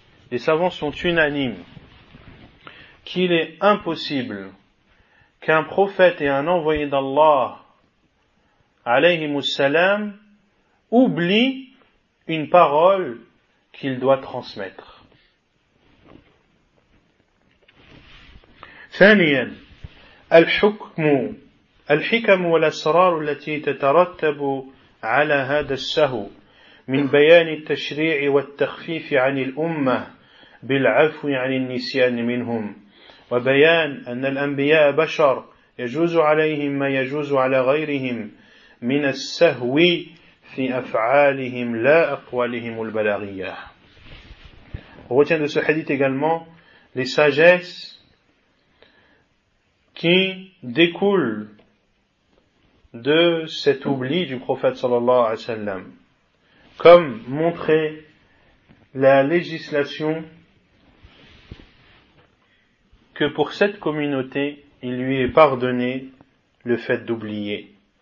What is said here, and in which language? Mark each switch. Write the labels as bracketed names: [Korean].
[French] Les savants sont unanimes qu'il est impossible qu'un prophète et un envoyé d'Allah, alayhi wasalam, oublie une parole qu'il doit transmettre. [Arabic] Thaniyan, al-hukmu, al-hikamu al-asraru lati tatarattabu على هذا السهو من بيان التشريع والتخفيف عن الأمة بالعفو عن النسيان منهم وبيان أن الأنبياء بشر يجوز عليهم ما يجوز على غيرهم من السهو في أفعالهم لا أقوالهم البلاغية. [French] Retiens de ce hadith également les sagesses qui découlent de cet oubli du prophète sallallahu alayhi wa sallam, comme montrer la législation que pour cette communauté il lui est pardonné le fait d'oublier.